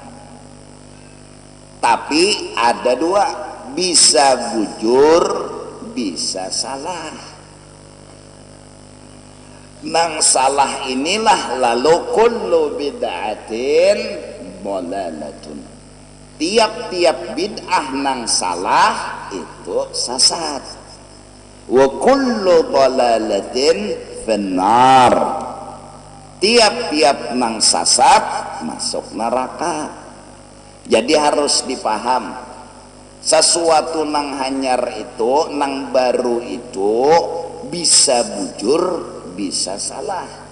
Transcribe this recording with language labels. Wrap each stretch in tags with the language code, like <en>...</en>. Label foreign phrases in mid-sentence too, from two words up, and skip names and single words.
<bjn>Tapi ada dua, bisa bujur, bisa salah. Nang salah inilah lalu</bjn> <ar>كل بدعة ضلالة.</ar> <bjn>Tiap-tiap bid'ah nang salah itu sesat.</bjn> <ar>وكل ضلالة في النار.</ar> <bjn>Tiap-tiap nang sasat masuk neraka. Jadi harus dipaham, sesuatu nang hanyar itu, nang baru itu bisa bujur, bisa salah.</bjn>